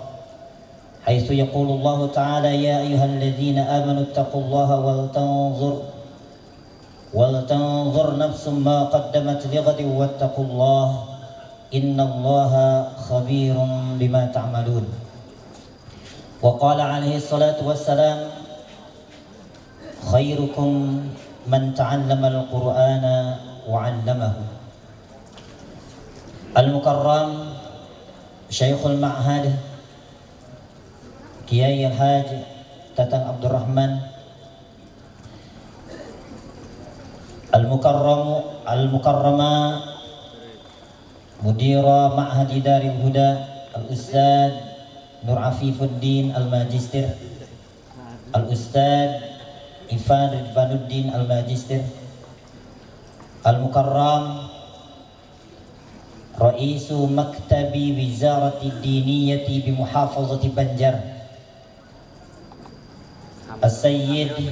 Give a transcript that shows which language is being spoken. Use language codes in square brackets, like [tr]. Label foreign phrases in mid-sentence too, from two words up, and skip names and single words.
[ar] حيث يقول الله تعالى يا أيها الذين آمنوا اتقوا الله ولتنظر نفس ما قدمت لغد واتقوا الله إن الله خبير بما تعملون. وقال عليه الصلاة والسلام خيركم من تعلم القرآن وعلمه. المكرم شيخ المعهد Kiai الحاج Tatang Abdurrahman، المكرمة مديرة معهد دار الهدى الأستاذ Nur Afifuddin الماجستير، الأستاذ Ifan Ridvanuddin الماجستير، المكرم رئيس مكتب وزارة الدينية بمحافظة Banjar، السيد